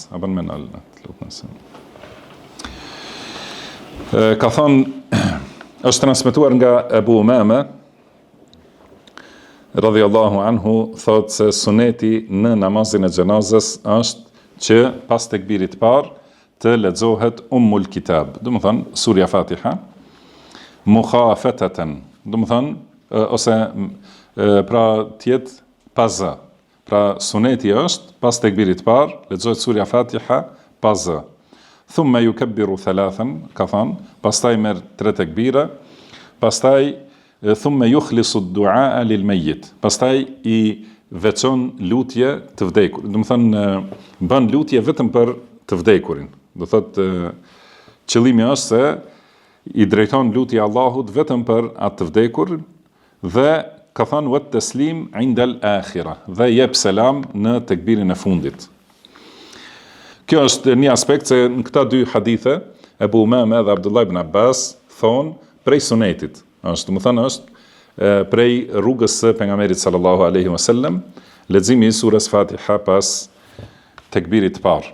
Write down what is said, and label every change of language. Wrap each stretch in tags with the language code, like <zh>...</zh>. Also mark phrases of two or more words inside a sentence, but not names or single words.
<sq>A bën menal, ka thonë, është transmetuar nga Ebu Umame,</sq> <ar>رضي الله عنه,</ar> <sq>thotë se suneti në namazin e xhenazës është që pas tekbirit parë të lexohet</sq> <ar>أم الكتاب,</ar> <sq>do të thonë surja Fatiha, mukhafatan, do të thonë ose pra të jetë pa zë. Pra suneti është pas tekbirit parë lexohet surja Fatiha pa zë.</sq> <ar>ثم يكبر ثلاثا,</ar> <sq>ka thonë, pastaj merr 3 tekbira, pastaj</sq> <ar>ثم يخلص الدعاء للميت,</ar> <sq>pastaj i veçon lutje të vdekur. Do të thonë bën lutje vetëm për të vdekurin. Do thotë qëllimi është se i drejton lutja Allahut vetëm për atë të vdekur, dhe ka thënë</sq> <ar>والتسليم عند الآخرة,</ar> <sq>dhe jep selam në tekbirin e fundit. Kjo është një aspekt se në këta 2 hadithe, Ebu Umame dhe Abdullah ibn Abbas thonë prej sunetit. Është, do të thënë është prej rrugës së pejgamberit</sq> <ar>صلى الله عليه وسلم,</ar> <sq>leximi i surës Fatiha pas tekbirit parë.</sq>